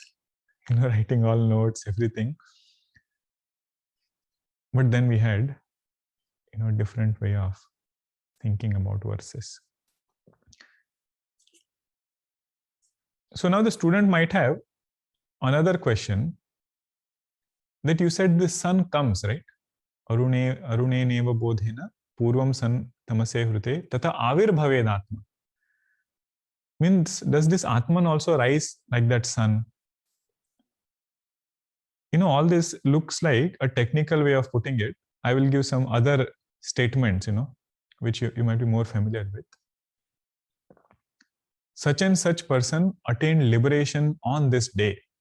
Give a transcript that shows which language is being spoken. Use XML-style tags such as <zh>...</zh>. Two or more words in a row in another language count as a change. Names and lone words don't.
<en>Writing all notes, everything. But then we had, a different way of thinking about verses. So now the student might have another question, that you said the sun comes, right?</en> <sa>Arune neva bodhena purvam san tamase hrute tata avirbhaved atma.</sa> <en>Means, does this Atman also rise like that sun? All this looks like a technical way of putting it. I will give some other statements, which you might be more familiar with. Such and such person attained liberation on this day.</en>